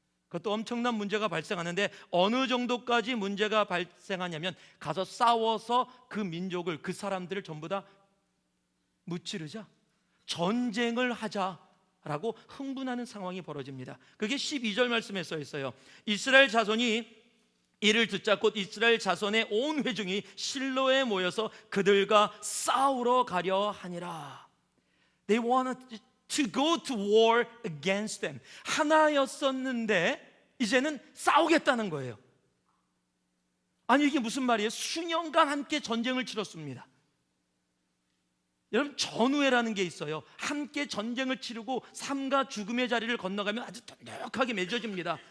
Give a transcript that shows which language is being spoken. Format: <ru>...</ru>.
<ko>그것도 엄청난 문제가 발생하는데, 어느 정도까지 문제가 발생하냐면 가서 싸워서 그 민족을, 그 사람들을 전부 다 무찌르자, 전쟁을 하자라고 흥분하는 상황이 벌어집니다. 그게 12절 말씀에 써 있어요. 이스라엘 자손이 이를 듣자 곧 이스라엘 자손의 온 회중이 실로에 모여서 그들과 싸우러 가려 하니라.</ko> <en>They wanted to go to war against them.</en> <ko>하나였었는데 이제는 싸우겠다는 거예요. 아니, 이게 무슨 말이에요? 수년간 함께 전쟁을 치렀습니다. 여러분, 전우회라는 게 있어요. 함께 전쟁을 치르고 삶과 죽음의 자리를 건너가면 아주 돈독하게 맺어집니다.</ko>